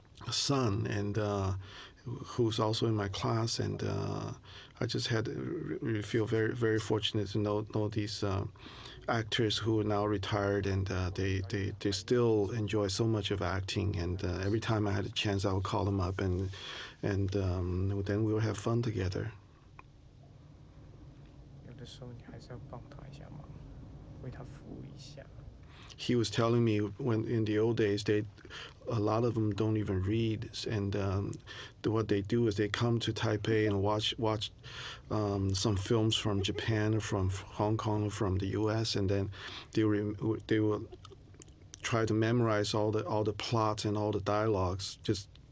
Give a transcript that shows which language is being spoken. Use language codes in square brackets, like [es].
[en] son, and who's also in my class, and I just really feel very fortunate to know these actors who are now retired, and they still enjoy so much of acting, and every time I had a chance I would call them up, and then we would have fun together. [zh] 有的时候你还是要帮他一下忙，为他服务一下。 [en] He was telling me when in the old days, a lot of them don't even read, and what they do is they come to Taipei and watch some films from Japan or from Hong Kong or from the U.S., and then they will try to memorize all the plots and all the dialogues just